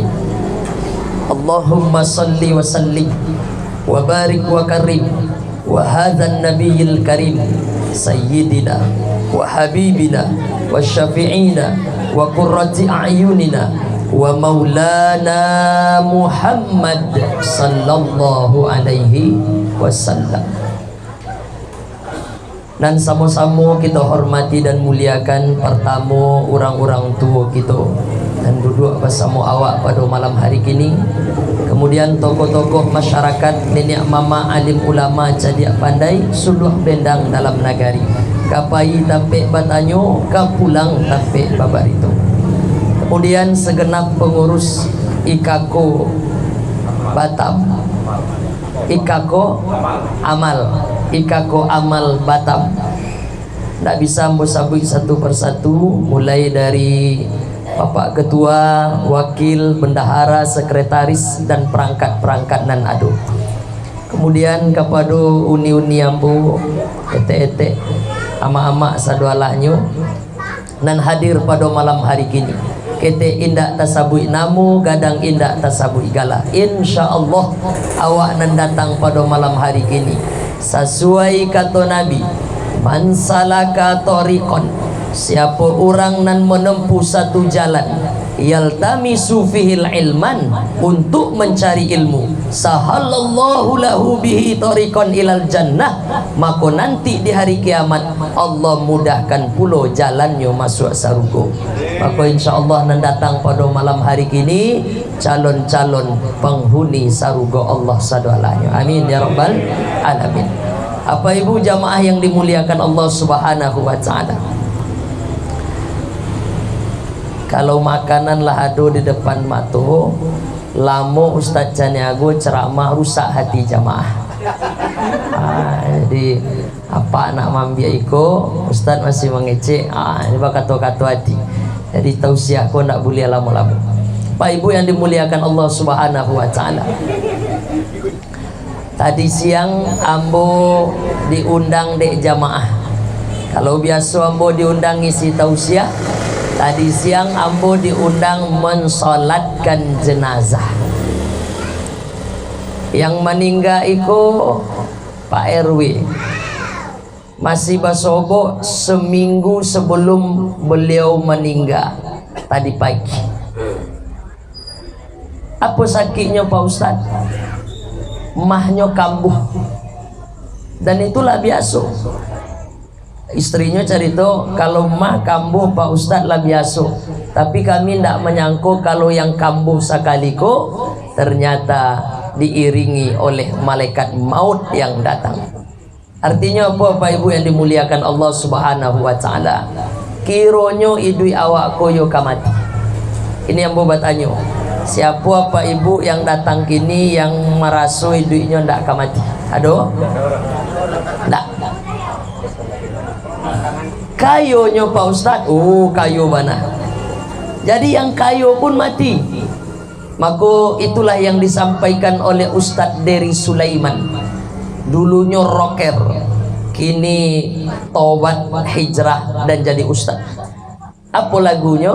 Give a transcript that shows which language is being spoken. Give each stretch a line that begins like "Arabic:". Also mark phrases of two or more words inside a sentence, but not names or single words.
Arabic: اللهم صل وسلم وبارك وكرم وهذا النبي الكريم سيدنا وحبيبنا وشفيعنا وقرة أعيننا ومولانا محمد صلى الله عليه وسلم.
Indonesian: Dan sama-sama kita hormati dan muliakan pertama orang-orang tua kita dan duduk bersama awak pada malam hari kini. Kemudian tokoh-tokoh masyarakat,
Minangkabau: nenek mama, alim ulama, cadiak pandai, suluh bendang dalam nagari. Kapai tapik batanyo, kapulang tapik babarito.
Indonesian: Kemudian segenap pengurus Ikako Batam, Ikako Amal Batam. Tidak bisa membusabui satu persatu, mulai dari Bapak Ketua, Wakil, Bendahara, Sekretaris, dan perangkat-perangkat nan ado.
Minangkabau: Kemudian kepada uni-uni ambu, ete-ete, ama-ama sadualahnya nan hadir pada malam hari kini. Kete indak tasabui namu, gadang indak tasabui gala. InsyaAllah awak nan datang pada malam hari kini sesuai kata Nabi,
Arabic: من سلك طريقا,
Indonesian: siapa orang nan menempuh satu jalan,
Arabic: يلتمس فيه علما,
Indonesian: untuk mencari ilmu,
Arabic: سهل الله له به طريقا إلى الجنة,
Indonesian: maka nanti di hari kiamat Allah mudahkan pula jalannya masuk surga.
Minangkabau: Maka insyaallah nan datang pada malam hari kini calon-calon penghuni surga Allah sadalanya.
Arabic: آمين يا رب العالمين.
Indonesian: Apa ibu jamaah yang dimuliakan Allah
Arabic: سبحانه وتعالى,
Indonesian: kalau makanan lah ada di depan mata, lama Ustaz Caniago ceramah rusak hati jamaah.
Minangkabau: Jadi apa nak mambiak iko, Ustaz masih mengecek.
Indonesian: Ini kata-kata hati.
Minangkabau: Jadi tausiah ko nak boleh lama-lama.
Indonesian: Pak ibu yang dimuliakan Allah
Arabic: سبحانه وتعالى,
Minangkabau: tadi siang ambo diundang dek jamaah. Kalau biasa ambo diundang isi tausiah, tadi siang ambo diundang mensolatkan jenazah. Yang meninggal iko Pak RW, masih basobo seminggu sebelum beliau meninggal tadi pagi.
Indonesian: Apa sakitnya Pak Ustaz? Mahnya kambuh, dan itulah biasa. Istrinya cerita kalau mah kambuh Pak Ustaz lah biasa, tapi kami tidak menyangka kalau yang kambuh sakaliko ternyata diiringi oleh malaikat maut yang datang. Artinya apa Pak Ibu yang dimuliakan Allah
Arabic: سبحانه وتعالى?
Minangkabau: Kironyo idui awak koyo kamati.
Indonesian: Ini yang buat tanya. Siapa Pak Ibu yang datang kini yang merasa
Minangkabau: iduinya ndak kamati?
Indonesian: Aduh.
Minangkabau: Ndak. Kayonya Pak Ustaz, kayo mana? Jadi yang kayo pun mati.
Indonesian: Maka itulah yang disampaikan oleh Ustadz Dery Sulaiman. Dulunya rocker, kini tobat hijrah dan jadi ustadz. Apa lagunya?